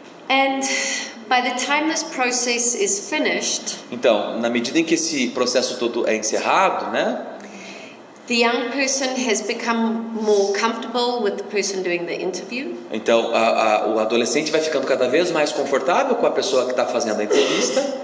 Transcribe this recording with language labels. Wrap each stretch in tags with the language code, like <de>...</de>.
<en>And by the time this process is finished,</en> <pt>então, na medida em que esse processo todo é encerrado, né?</pt> <en>The young person has become more comfortable with the person doing the interview.</en> <pt>Então, o adolescente vai ficando cada vez mais confortável com a pessoa que está fazendo a entrevista.</pt>